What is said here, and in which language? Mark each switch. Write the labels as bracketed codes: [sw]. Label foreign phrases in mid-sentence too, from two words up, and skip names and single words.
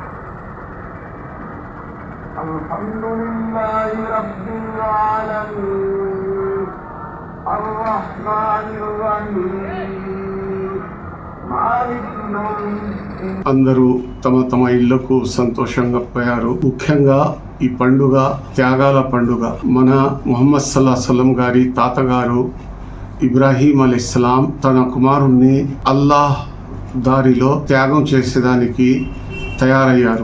[ar] الحمد لله رب العالمين الرحمن الرحيم مالك يوم الدين. [te] అందరూ తమ తమ ఇళ్లకు సంతోషంగా పోయారు. ముఖ్యంగా ఈ పండుగ త్యాగాల పండుగ. మన ముహమ్మద్ సల్లాహం గారి తాతగారు ఇబ్రాహీం [ar] عليه السلام [te] తన కుమారుణ్ణి అల్లాహ్ దారిలో త్యాగం చేసేదానికి తయారయ్యారు.